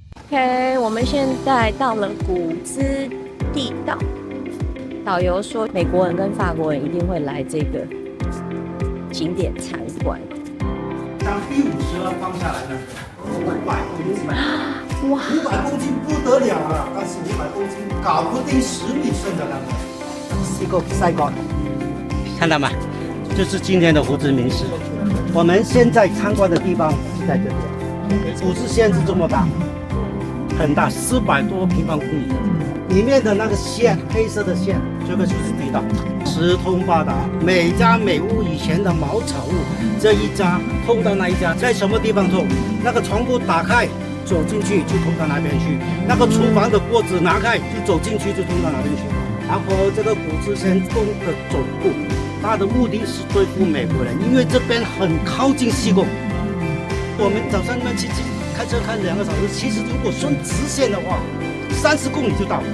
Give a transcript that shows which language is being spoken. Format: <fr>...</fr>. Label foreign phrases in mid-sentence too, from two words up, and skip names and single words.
<zh>OK， 我們現在到了古茲地道。導遊說，美國人跟法國人一定會來這個景點參觀。當第52放下來呢，500 公斤，哇，500公斤不得了啊！但是500公斤搞不定10米深的那個西沟塞港，看到嗎？就是今天的胡志明市。我們現在參觀的地方是在這邊，古茲縣是這麼大，很大，400多平方公里。裡面的那個線，黑色的線，這個就是地道，四通八達，每家每屋以前的茅草屋，這一家通到那一家，在什麼地方通？那個床鋪打開，走進去就通到那邊去；那個廚房的鍋子拿開，就走進去就通到那邊去。然後這個古茲縣東的總部，它的目的是對付美國人，因為這邊很靠近西貢。我們早上去開車開2個小時，其實如果順直線的話，30公里就到了。</zh>